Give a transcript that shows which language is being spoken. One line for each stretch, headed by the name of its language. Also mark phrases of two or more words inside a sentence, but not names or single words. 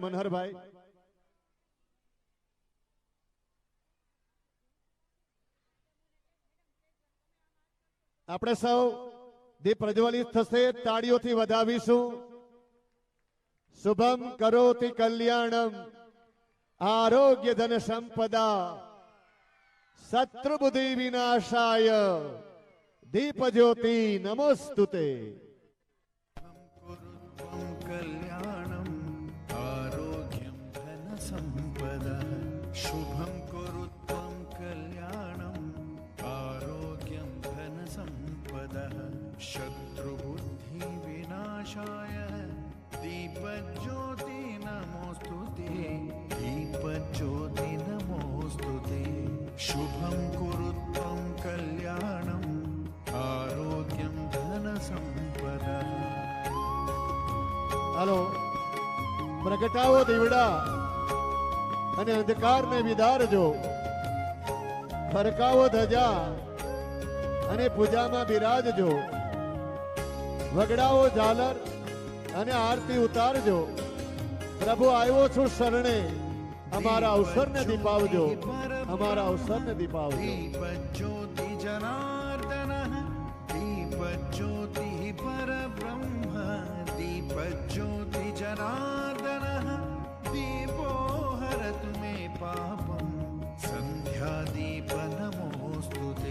Gujarati: મનહરભાઈ, આપણે સૌ દીપ પ્રજ્વલિત થશે, તાળીઓથી વધાવીશું.
Sanskrit: શુભમ કરોતિ કલ્યાણમ આરોગ્ય ધન સંપદા શત્રુબુદ્ધિ વિનાશાય દીપ જ્યોતિ નમોસ્તુતે. कल्याणम् आरोग्यं धनसम्पदः शुभं कुरु त्वं कल्याणम् आरोग्यं धनसम्पदः शत्रुबुद्धिविनाशाय दीपज्योति नमोस्तुते दीपज्योति नमोस्तुते शुभं कुरु त्वं कल्याणम् आरोग्यं धनसम्पदः.
Gujarati: હાલો, પ્રગટાવો દીવડા અને અંધકારને વિદારજો, ફરકાવો ધજા અને પૂજામાં બિરાજજો, વગડાવો ઝાલર અને આરતી ઉતારજો. પ્રભુ આવ્યો છું શરણે, અમારા અવસરને દીપાવજો, અમારા અવસરને દીપાવજો.
Sanskrit: दीपज्योति जनार्दनः दीपज्योतिः परब्रह्म दीपज्योति जनार्दनः दीपो हरतु मे पापं सन्ध्यादीप नमोस्तुते.